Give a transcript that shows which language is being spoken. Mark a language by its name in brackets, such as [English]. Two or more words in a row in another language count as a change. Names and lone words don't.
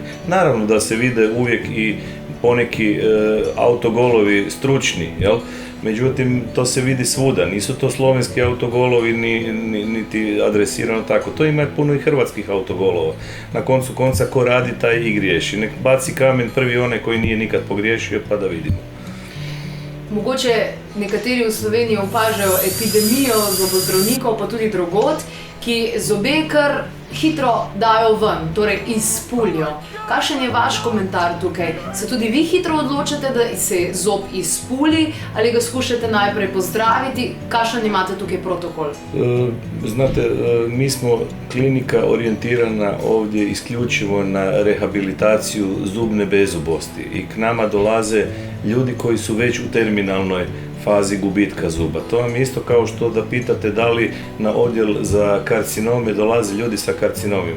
[Croatian] Naravno da se vide uvijek i poneki autogolovi stručni, jel? Međutim, to se vidi svuda, nisu to slovenski autogolovi niti adresirano tako, to ima puno i hrvatskih autogolova. Na koncu konca, ko radi taj i griješi, nek baci kamen prvi onaj koji nije nikad pogriješio pa da vidimo. [Slovenian] Mogoče nekateri v Sloveniji opažajo epidemijo zobozdravnikov, pa tudi drugod, ki zobe kar hitro dajo ven, torej izpuljo. Kakšen je vaš komentar tukaj? Se tudi vi hitro odločate, da se zob izpuli ali ga skušate najprej pozdraviti? Kakšen imate tukaj protokol? [Croatian] Znate, mi smo klinika orijentirana ovdje isključivo na rehabilitaciju zubne bezubosti i k nama dolaze ljudi koji su već u terminalnoj fazi gubitka zuba. To vam je isto kao što da pitate da li na odjel za karcinome dolaze ljudi sa karcinomima.